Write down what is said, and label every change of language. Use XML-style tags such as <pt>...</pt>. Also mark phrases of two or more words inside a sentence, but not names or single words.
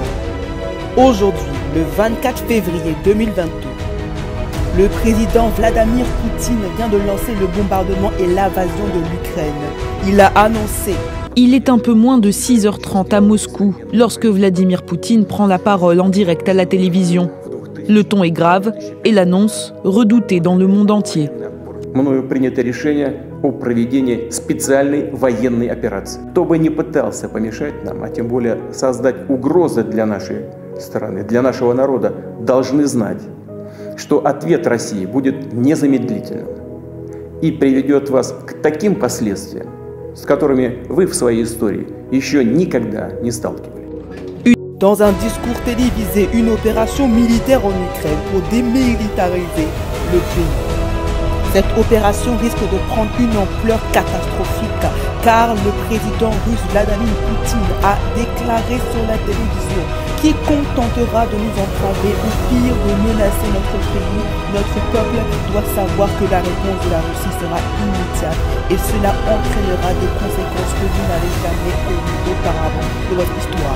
<fr>Aujourd'hui, le 24 février 2022, le président Vladimir Poutine vient de lancer le bombardement et l'invasion de l'Ukraine. Il a annoncé. Il est un peu moins de 6h30 à Moscou lorsque Vladimir Poutine prend la parole en direct à la télévision. Le ton est grave et l'annonce redoutée dans le monde entier.</fr> <ru>Мною принято решение о проведении специальной военной операции. Кто бы ни пытался помешать нам, а тем более создать угрозы для нашей страны, для нашего народа, должны знать, что ответ России будет незамедлительным и приведет вас к таким последствиям, с которыми вы в своей истории еще никогда не сталкивались.</ru> <fr>Dans un discours télévisé, une opération militaire en Ukraine pour démilitariser le pays. Cette opération risque de prendre une ampleur catastrophique car le président russe Vladimir Poutine a déclaré sur la télévision quiconque tentera de nous entraver ou pire de menacer notre pays, notre peuple doit savoir que la réponse de la Russie sera immédiate et cela entraînera des conséquences que vous n'avez jamais connues auparavant de votre histoire.</fr>